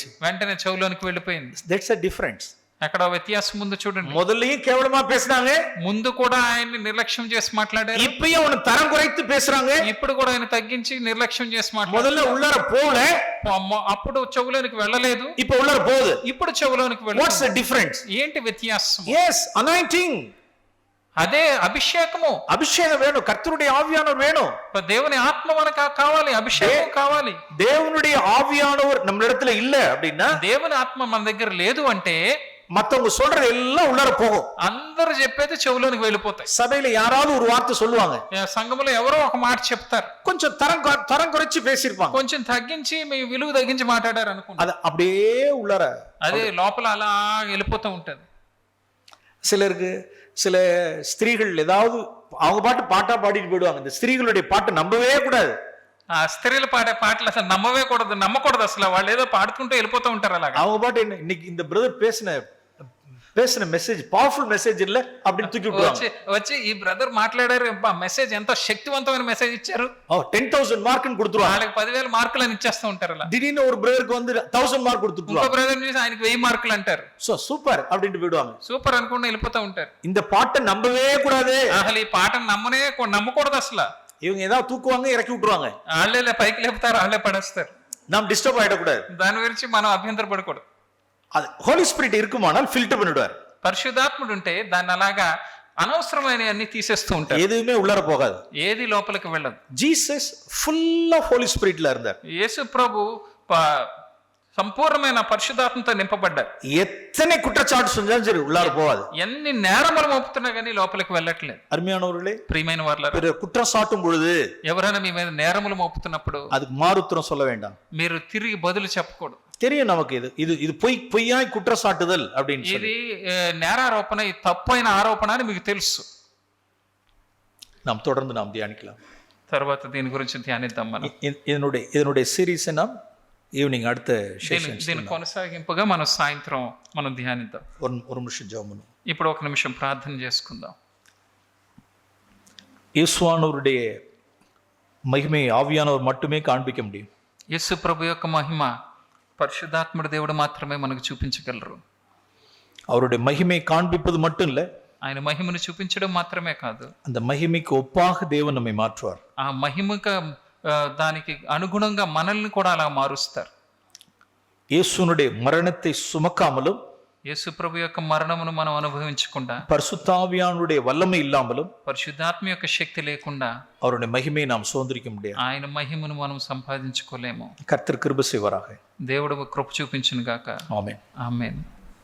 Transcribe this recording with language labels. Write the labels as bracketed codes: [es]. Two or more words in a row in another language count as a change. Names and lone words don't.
[te] వెంటనే చెవులోనికి వెళ్ళిపోయింది. [en] దట్స్ a difference. [te] అక్కడ వ్యత్యాసం ముందు చూడండి. [ta] முதல்லயும் கேவலமா பேசினாங்க, [te] ముందు కూడా ఆయన్ని నిర్లక్ష్యం చేసి మాట్లాడారు. [ta] இப்பயும் அவனை தரம் குறைத்து பேசுறாங்க. [te] ఇప్పుడు కూడా ఆయన తగ్గించి నిర్లక్ష్యం చేసి మాట్లాడారు. [ta] முதல்ல உள்ளார போல, [te] అప్పుడు చెవులోనికి వెళ్ళలేదు, [ta] இப்ப உள்ளார போகுது. [te] ఇప్పుడు చెవులోనికి వెళ్ళలేదు. [en] What's the difference? [te] ఏంటి వ్యత్యాసం? [en] Yes, anointing. [te] అదే అభిషేకము. [ta] அபிஷேகம் வேணும், கர்த்தருடைய ஆவியானவர் வேணும். [te] దేవుని ఆత్మ మనకు కావాలి, అభిషేకం కావాలి. [ta] தேவனுடைய ஆவியானவர் நம்ம இடத்துல இல்ல அப்படின்னா, [te] దేవుని ఆత్మ మన దగ్గర లేదు అంటే [ta] மத்தவங்க சொல்றது எல்லாம் உள்ளார போகும். [te] అందరూ చెప్పేది చెవులోనికి వెళ్ళిపోతాయి. [ta] சபையில யாராவது ஒரு வார்த்தை சொல்லுவாங்க, [te] సంఘములో ఎవరో ఒక మాట చెప్తారు, [ta] கொஞ்சம் தரம் குறைச்சு பேசியிருப்பாங்க, [te] కొంచెం తగ్గించి మీ విలువ తగ్గించి మాట్లాడారు అనుకుంటా, [ta] அது அப்படியே உள்ளார [te] అదే లోపల అలా వెళ్ళిపోతూ ఉంటది. [ta] சிலருக்கு சில ஸ்திரீகள் ஏதாவது அவங்க பாட்டா பாடிட்டு போயிடுவாங்க. இந்த ஸ்திரீகளுடைய பாட்டு நம்பவே கூடாது. [te] ఆ స్త్రీలు పాడే పాటలు అసలు నమ్మకూడదు అసలు. వాళ్ళు ఏదో పాడుకుంటూ వెళ్ళిపోతూ ఉంటారు అలాగా. [ta] அவங்க பாட்டு என்ன, இன்னைக்கு இந்த பிரதர் பேசின [en] message powerful message [ta] இல்ல அப்படின்னு தூக்கி விடுவாங்க. [te] వచ్చి ఈ బ్రదర్ మాట్లాడారు, మెసేజ్ ఎంతో శక్తివంతమైన మెసేజ్ ఇచ్చారు, [ta] 10,000 మార్కుని கொடுத்துருவாங்க. [te] వాళ్ళకి 10,000 మార్కులు అని ఇచ్చేస్తూ ఉంటారు. అలా [ta] திடீர்னு ஒரு பிரதருக்கு வந்து 1000 మార్క్ கொடுத்துருவாங்க. [te] ఇంకో బ్రదర్ చూసి ఆయనకి 1000 మార్కులు అంటారు. [en] so super [ta] அப்படினு போய்டுவாங்க. [te] సూపర్ అనుకుంటూ వెళ్ళిపోతూ ఉంటారు. [ta] இந்த பாட்டை நம்பவே கூடாது. [te] అసలు ఈ పాటను నమ్మకూడదు అసలు. [ta] இவங்க ஏதாவது தூக்குவாங்க, இறக்கி விட்டுருவாங்க. [te] వాళ్ళే పైకి లేపుతారు, వాళ్ళే పడేస్తారు. [ta] நாம் டிஸ்டர்ப் ஆயிடக்கூடாது. [te] దాని గురించి మనం అభ్యంతరపడకూడదు. [ta] அது [en] Holy Spirit [ta] இருக்குமானால் ஃபில்டர் பண்ணிடுவார். [te] పరిశుద్ధాత్ముడు ఉంటే దాన్ని అలాగా అనవసరమైన అన్ని తీసేస్తూ ఉంటారు. [ta] எதுவுமே உள்ளார போகாது, [te] ఏది లోపలికి వెళ్ళదు. [en] Jesus full of Holy Spirit లా இருந்தார். [te] యేసు ప్రభు సంపూర్ణమైన పరిశుద్ధాత్మతో నింపబడ్డారు. [ta] எத்தனை குற்றச்சாட்டு செஞ்சாலும் சரி உள்ளார போகாது. [te] ఎన్ని నేరములు మోపుతున్నా కానీ లోపలికి వెళ్ళట్లేదు. [ta] அருமையானவர்களே, [te] ప్రియమైన వారులారా, [ta] பிற குற்றம் சாட்டும் பொழுது [te] ఎవరైనా మీ మీద నేరములు మోపుతున్నప్పుడు [ta] அதுக்கு மாறுத்திரம் சொல்ல வேண்டாம். [te] మీరు తిరిగి బదులు చెప్పకూడదు. [ta] தெரியும் நமக்கு இது பொய்யாய் குற்றச்சாட்டுதல் அப்படின்னு [te] ఇది నేరారోపణ, ఇది తప్పైన ఆరోపణ అని మీకు తెలుసు. [ta] நாம் தொடர்ந்து நாம் தியானிக்கலாம். [te] తర్వాత దీని గురించి ధ్యానిద్దాం. మనం [ta] இதனுடைய சீரிஸ் நாம் ఈవినింగ్ அடுத்த సెషన్ [te] దీని కొనసాగింపుగా మనం సాయంత్రం మనం ధ్యానిద్దాం. [ta] ஒரு நிமிஷம் ஜெபம் பண்ணுவோம். [te] ఇప్పుడు ఒక నిమిషం ప్రార్థన చేసుకుందాం. [ta] இயேசுவானவருடைய மகிமை ஆவியானவர் மட்டுமே காண்பிக்க முடியும். [te] యేసు ప్రభు యొక్క మహిమ పరిశుద్ధాత్ముడు దేవుడు మాత్రమే మనకు చూపించగలరు. [ta] அவருடைய மகிமை காண்பிப்பது மட்டும் இல்ல, [te] ఆయన మహిమను చూపించడం మాత్రమే కాదు, [ta] அந்த மகிமைக்கு ஒப்பாக தேவன் நம்மை மாற்றுவார். [te] ఆ మహిమకు దానికి అనుగుణంగా మనల్ని కూడా అలా మారుస్తారు. [ta] இயேசுனுடைய மரணத்தை சுமக்காமலும் [te] యేసు ప్రభు యొక్క మరణమును మనం అనుభవించకుండా, [ta] பரிசுத்தாவியானுடைய வல்லமை இல்லாமலும் [te] పరిశుద్ధాత్మ యొక్క శక్తి లేకుండా [ta] அவருடைய மகிமையை நாம் சுதந்திரிக்க முடியாது. [te] ఆయన మహిమను మనం సంపాదించుకోలేము. [ta] கர்த்தர் கிருபை செய்வாராக. [te] దేవుడు కృప చూపించును గాక. [ta] ஆமென். [te] ఆమేన్.